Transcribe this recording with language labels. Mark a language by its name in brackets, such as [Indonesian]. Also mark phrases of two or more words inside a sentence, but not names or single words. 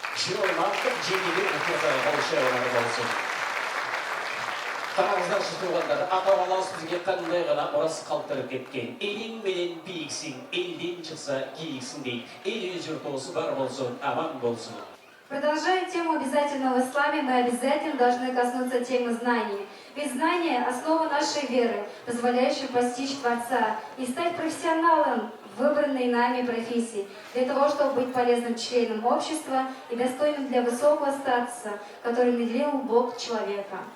[Kazakh] Жиолман жеңілі қолшауылар болсын. Қараңыздар тұтылғандар, ата-бабаларымыз бізге қандай ғана мұрас қалдырып кеткен. Елің менен биіксің, елден шықса киіксің дейді. Ел жұрт осы бар болсын, аман болсын. [Russian] Продолжая тему обязательного в исламе, мы обязательно должны коснуться темы знаний. Ведь знание – основа нашей веры, позволяющая постичь Творца и стать профессионалом в выбранной нами профессии, для того, чтобы быть полезным членом общества и достойным для высокого статуса, который наделил Бог человека.